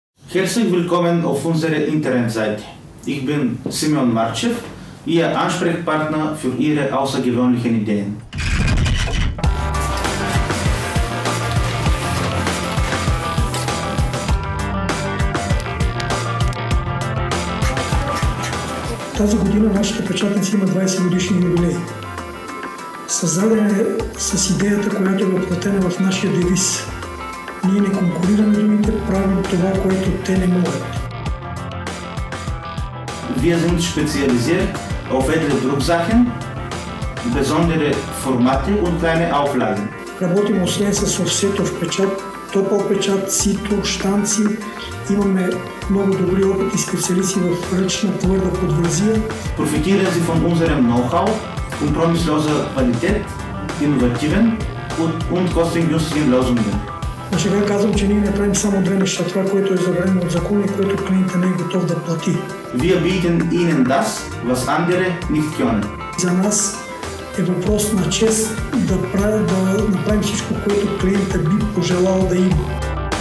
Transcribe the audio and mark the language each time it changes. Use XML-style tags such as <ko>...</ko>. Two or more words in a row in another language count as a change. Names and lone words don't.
<de>Herzlich willkommen auf unserer Internetseite. Ich bin Simeon Marchev, Ihr Ansprechpartner für Ihre außergewöhnlichen Ideen.</de> <bg>Тази година нашата печатница има 20 годишни юбилей. Създадена е с идеята, която е въплатена в нашия девиз. Ние не конкурираме другите, правим това, което те не могат.</bg> <de>Wir sind spezialisiert auf edle Drucksachen, besondere Formate und kleine Auflagen.</de> <bg>Работим освен с офсетов печат, топъл печат, сито, щанци. Имаме много добри опитни специалисти в ръчна твърда подвързия.</bg> <de>Profitieren Sie von unserem Know-how, kompromissloser Qualität, innovativen und kostengünstigen Lösungen.</de> <bg>На шега казвам, че ние не правим само две неща, това, което е забранено от закон и което клиентът не е готов да плати.</bg> <de>Wir bieten Ihnen das, was andere nicht können.</de> <bg>За нас е въпрос на чест да направим всичко, което клиентът би пожелал да има.</bg>